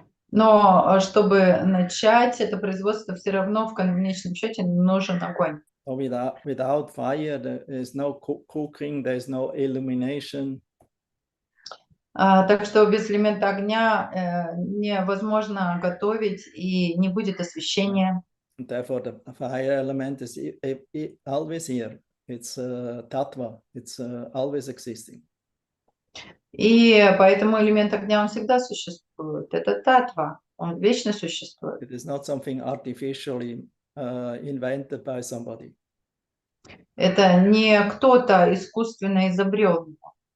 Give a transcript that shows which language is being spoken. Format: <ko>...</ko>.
<ru>Но чтобы начать это производство, все равно в конечном счете нужен огонь.</ru> <en>So without fire, there is no cooking, there is no illumination.</en> <ru>Так что без элемента огня невозможно готовить и не будет освещения.</ru> <en>Therefore, the fire element is always here. It's tattva. It's always existing.</en> <ru>И поэтому элемент огня, он всегда существует. Это татва, он вечно существует.</ru> <en>It is not something artificially invented by somebody.</en> <ru>Это не кто-то искусственно изобрел его.</ru>